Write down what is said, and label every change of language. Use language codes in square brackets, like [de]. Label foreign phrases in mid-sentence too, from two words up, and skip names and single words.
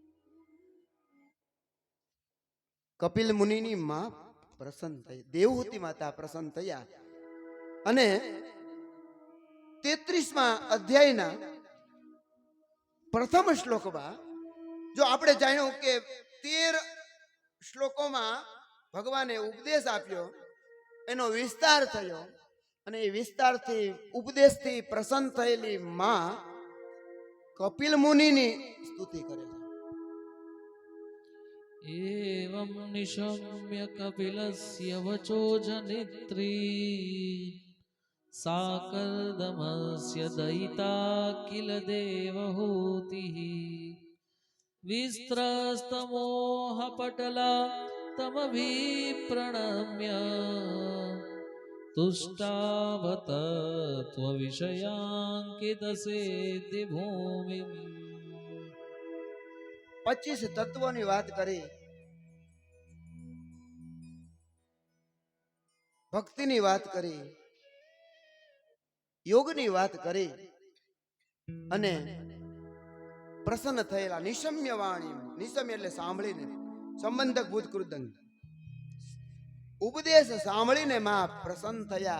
[gu] કપિલ મુનિની માં પ્રસન્ન થઈ, દેવહૂતિ માતા પ્રસન્ન થયા અને 33મા અધ્યાયના પ્રથમ શ્લોકમાં જો આપણે જાણ્યું કે 13 શ્લોકોમાં ભગવાને ઉપદેશ આપ્યો, એનો વિસ્તાર થયો અને એ વિસ્તારથી ઉપદેશથી પ્રસન્ન થયેલી માં કપિલ મુનિની સ્તુતિ કરે છે. [sa] एवं निशम्य कपिलस्य वचो जनित्री साकर्दमस्य दयिता किल देवहूतिः विस्त्रस्तमोहपटला तमभिप्रणम्य तुष्टावत त्वविषयाङ्कितसेद्धिभूमिम् [gu] 25 તત્વોની વાત કરી, ભક્તિની વાત કરી, યોગની વાત કરી અને પ્રસન્ન થયેલા નિશમ્ય વાણી, નિશમ્ય એટલે સાંભળીને, સંબંધક ભૂત કૃદંગ, ઉપદેશ સાંભળીને માં પ્રસન્ન થયા.